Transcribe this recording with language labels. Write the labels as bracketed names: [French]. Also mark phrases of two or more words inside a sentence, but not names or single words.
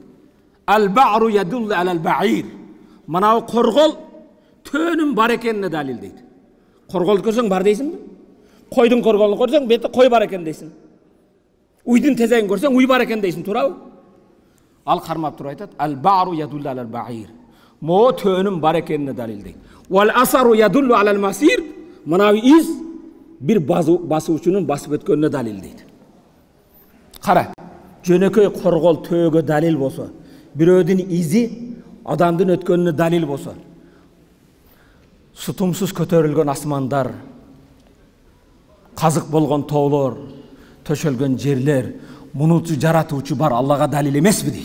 [Arabic] البعر يدل على البعير. [Kyrgyz] Манау коргол төөнүн бар экенине далил дейт. Корголду көрсөң бар дейсиңби? Койдун корголун көрсөң бетте кой бар экен дейсиң. Уйдун тезегин көрсөң уй бар экен дейсиң, туурабы? Ал кармап туруп айтат: [Arabic] البعر يدل على البعير. [Kyrgyz] Мо төөнүн бар экенине далил дейт. [Arabic] والأثر يدل على المسير. [Kyrgyz] Манау из бир басуучунун басып өткөнүнө далил дейт. Кара, жөнөкөй коргол төөгө далил болсо, бирөөдүн изи адамдын өткөнүнө далил болсо, сутумсуз көтөрүлгөн асмандар, казык болгон тоолор, төшөлгөн жерлер, мунучу жаратуучу бар Аллага далил эмеспи дейт.